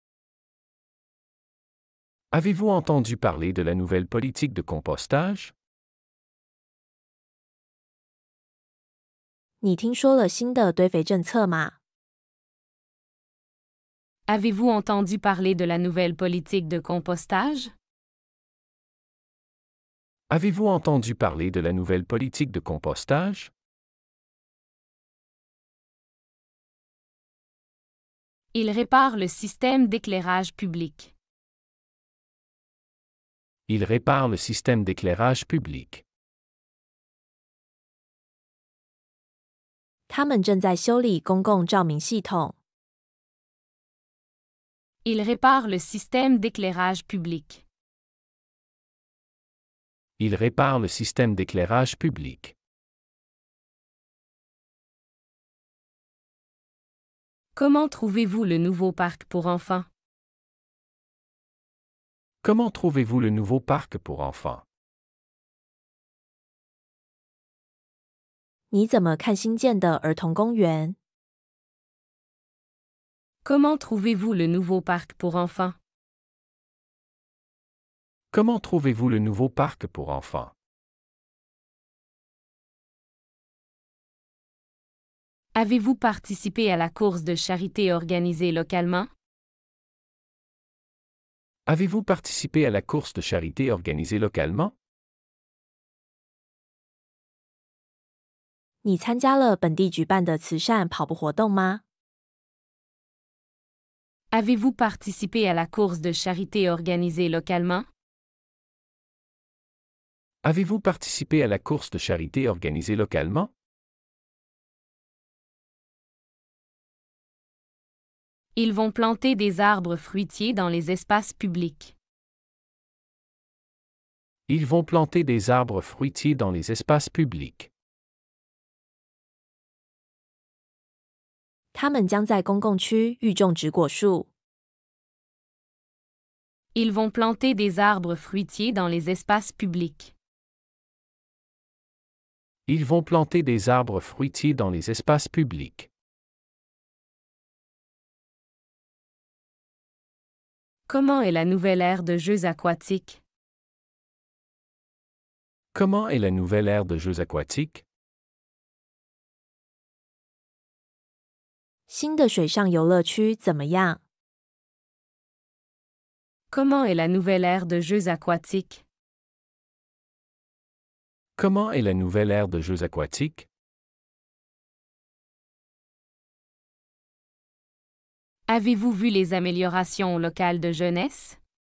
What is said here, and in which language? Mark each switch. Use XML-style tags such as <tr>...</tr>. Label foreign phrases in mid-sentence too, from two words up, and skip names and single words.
<fr>Avez-vous entendu parler de la nouvelle politique de compostage?</fr> <zh>你听说了新的堆肥政策吗？</zh> <fr>Avez-vous entendu parler de la nouvelle politique de compostage? Avez-vous entendu parler de la nouvelle politique de compostage? Il répare le système d'éclairage public. Il répare le système d'éclairage public.</fr> <zh>他们正在修理公共照明系统。</zh> <fr>Il répare le système d'éclairage public. Il répare le système d'éclairage public. Comment trouvez-vous le nouveau parc pour enfants? Comment trouvez-vous le nouveau parc pour enfants?</fr> <zh>你怎么看新建的儿童公园？</zh> <fr>Comment trouvez-vous le nouveau parc pour enfants? Comment trouvez-vous le nouveau parc pour enfants? Avez-vous participé à la course de charité organisée localement? Avez-vous participé à la course de charité organisée localement?</fr> <zh>你参加了本地举办的慈善跑步活动吗？</zh> <fr>Avez-vous participé à la course de charité organisée localement? Avez-vous participé à la course de charité organisée localement? Ils vont planter des arbres fruitiers dans les espaces publics. Ils vont planter des arbres fruitiers dans les espaces publics.</fr> <zh>他们将在公共区域种植果树。</zh> <fr>Ils vont planter des arbres fruitiers dans les espaces publics. Ils vont planter des arbres fruitiers dans les espaces publics. Comment est la nouvelle aire de jeux aquatiques? Comment est la nouvelle aire de jeux aquatiques?</fr> <zh>新的水上游乐区怎么样？</zh> <fr>Comment est la nouvelle aire de jeux aquatiques? Comment est la nouvelle aire de jeux aquatiques? Avez-vous vu les améliorations au local de jeunesse?</fr>